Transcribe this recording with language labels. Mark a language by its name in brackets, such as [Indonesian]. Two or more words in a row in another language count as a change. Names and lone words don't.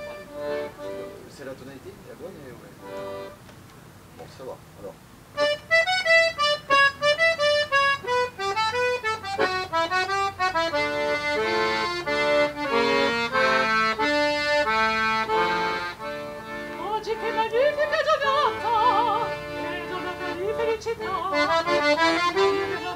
[French] C'est la tonalité, la bonne et ouais. Bon, ça va. Alors. [Italian] Oggi che magnifica giornata, vedo una grande felicità, [French] vive la